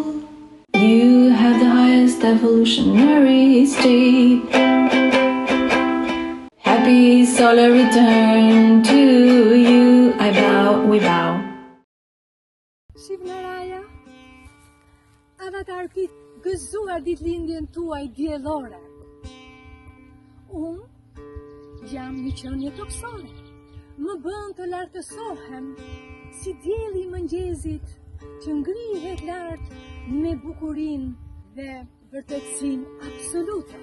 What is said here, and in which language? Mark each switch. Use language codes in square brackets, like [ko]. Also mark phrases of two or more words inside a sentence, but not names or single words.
[en] You have the highest evolutionary state. Happy solar return to you. I bow, we bow. Shiv Narayan, Avatar Piti, [sq] gëzuar ditëlindjen tuaj diellore. Unë jam një qenie toksore. Më bën të lartësohem si dielli I mëngjesit që ngrihet lart me bukurinë dhe vërtetësinë absolute.